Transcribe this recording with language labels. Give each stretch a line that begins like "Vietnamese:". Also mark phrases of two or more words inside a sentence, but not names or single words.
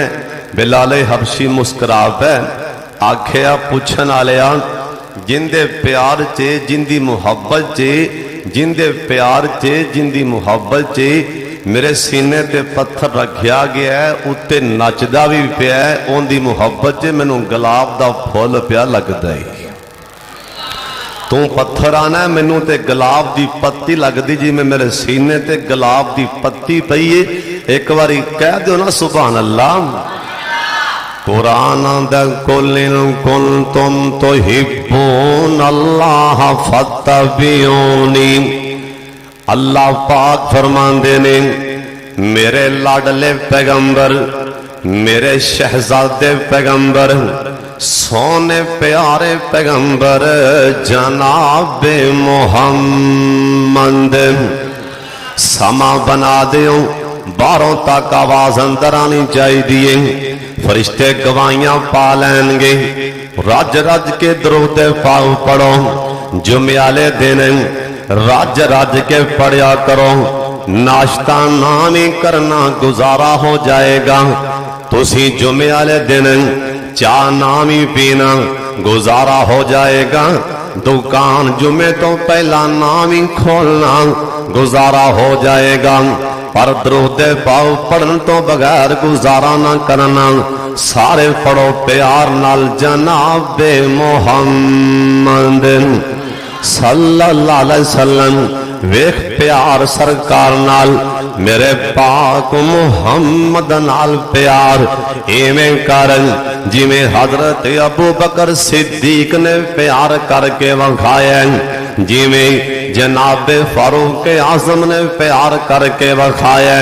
Punjabi: بلالِ حبشی مسکرا پے آکھیا، پچھن آلیا جندے پیار چ، جندی محبت چ، جندے پیار چ، جندی محبت چ میرے سینے تے پتھر رکھیا گیا ہے، اتے نچدا بھی پیا، انکی محبت چ مینوں گلاب دا پھل پیا لگدا ہے. تو پتھر آنا، مینوں تے گلاب دی پتی لگدی، جویں میرے سینے تے گلاب دی پتی پئی ہے. اک باری کہہ دو نا
Arabic: سبحان الله.
Punjabi: قرآن آندا
Arabic: قل كنتم تحبون الله فاتبعوني.
Punjabi: اللہ پاک فرماندے نے، میرے لاڈلے پیغمبر، میرے شہزادے پیغمبر، سوہنے پیارے پیغمبر جنابِ محمد، سماں بنا دیو، باہروں تک آواز اندر آنی چاہیے. فرشتے گواہیاں پا لینگے، رج رج کے درود پاؤ پڑھو، جمعے دن رج رج کے پڑھیا کرو. ناشتہ نا نہیں کرنا گزارا ہو جائے گا، تسی جمعے والے دن چاہ نا بھی پینا گزارا ہو جائے گا. دکان جمعے توں پہلاں نا بھی کھولنا گزارا ہو جائے گا، پر درود پاؤ پڑھن توں بغیر گزارا نا کرنا. سارے پڑھو پیار نال جنابِ محمد
Arabic: صلى الله عليه وسلم.
Punjabi: ویکھ پیار سرکار نال، میرے پاک محمد نال پیار ایویں کر جویں حضرت ابو بکر صدیق نے پیار کر کے وکھایا، جویں جنابِ فاروقِ اعظم نے پیار کر کے وکھایا.